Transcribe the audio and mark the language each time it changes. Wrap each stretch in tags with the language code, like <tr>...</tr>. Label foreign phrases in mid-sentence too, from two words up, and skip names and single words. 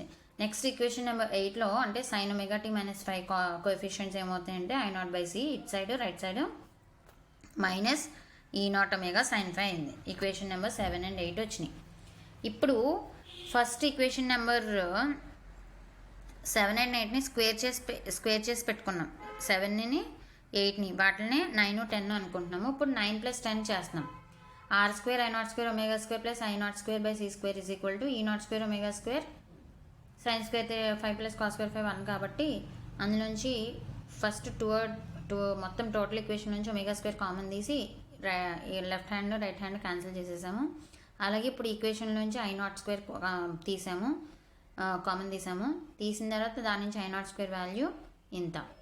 <te>నెక్స్ట్</te> <en>equation number</en> <te>8లో అంటే sin ωt - ϕ కోఎఫిషియన్స్ ఏమవుతాయంటే I0/c</te> <en>it side right side</en> <te>-E0 ω sin ϕ అయింది.</te> <en>equation number</en> <te>7 and 8 వచ్చినాయి. ఇప్పుడు</te> <en>first equation number</en> <te>7 and 8ని స్క్వేర్ చేసి పెట్టుకున్నాం. 7ని 8ని వాటిని 9 10 అనుకుంటున్నాము. ఇప్పుడు 9 + 10 చేస్తున్నాం. R² I0² ω² + I0² c² = E0² ω² sin² 5 + cos² 5 1 కాబట్టి అందులోంచి ఫస్ట్ మొత్తం</te> <en>total equation</en> <te>నుంచి ω² కామన్ తీసి</te> <en>left hand right hand</en> <te>క్యాన్సిల్ చేసేసాము. అలాగే ఇప్పుడు ఈక్వేషన్ నుంచి I0² తీసాము, కామన్ తీసాము. తీసిన తర్వాత దాని నుంచి I0² వాల్యూ ఇంత.</te>